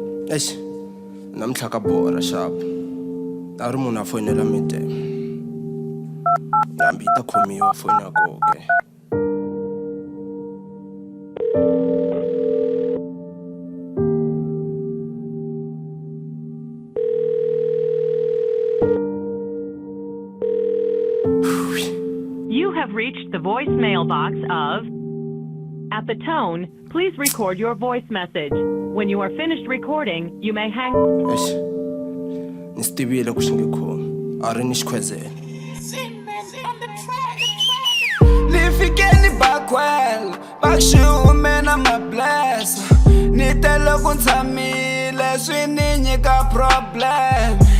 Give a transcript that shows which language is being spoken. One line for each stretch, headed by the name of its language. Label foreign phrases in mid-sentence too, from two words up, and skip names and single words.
Tsonga: Eish, namhla ka bora sharp. A ri munhu a foyinela mi te. Hambi ta khomiwa foni ya koho ke.
English: You have reached the voicemail box of. At the tone, please record your voice message. When you are finished recording, you may hang.
Tsonga: Eish, nistivile ku xingikhomi. A ri ni xikhwezela. Nifikeni bakwela, bakushiume na mablesa. Nitelo ku ntsamile, swi ni nyika problem.